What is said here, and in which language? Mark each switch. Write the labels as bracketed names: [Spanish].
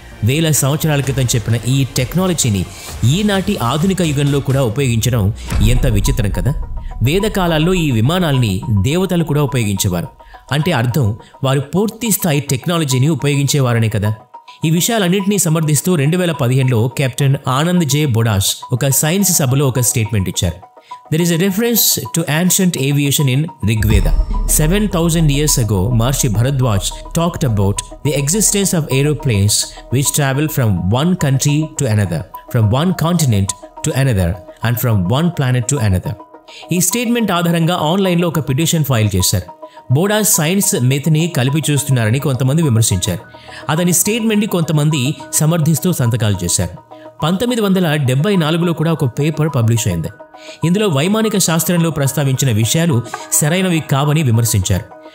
[Telugu] 1000 సంవత్సరాల క్రితం చెప్పిన ఈ టెక్నాలజీని ఈనాటి ఆధునిక యుగంలో కూడా ఉపయోగించడం ఎంత విచిత్రం కదా. వేదకాలాల్లో ఈ విమానాల్ని దేవతలు కూడా ఉపయోగించేవారు. అంటే అర్థం వారు పూర్తి స్థాయి టెక్నాలజీని ఉపయోగించేవారనే కదా. ఈ విషయాలన్నింటినీ సమర్థిస్తూ 2015లో కెప్టెన్ ఆనంద్ జే బొడాస్ ఒక సైన్స్ సభలో ఒక స్టేట్మెంట్ ఇచ్చారు. [English] There is a reference to ancient aviation in Rigveda. 7,000 years ago, Maharishi Bharadwaj talked about the existence of aeroplanes which travel from one country to another, from one continent to another, and from one planet to another. [Telugu] ఈ statement ఆధారంగా ఆన్లైన్లో ఒక petition file చేశారు. బోడాస్ science మెథ్ని కలిపి చూస్తున్నారని కొంతమంది విమర్శించారు. అతని స్టేట్మెంట్ని కొంతమంది సమర్థిస్తూ సంతకాలు చేశారు. 1974లో కూడా ఒక పేపర్ పబ్లిష్ అయింది. ఇందులో వైమానిక శాస్త్రంలో ప్రస్తావించిన విషయాలు సరైనవి కావని విమర్శించారు.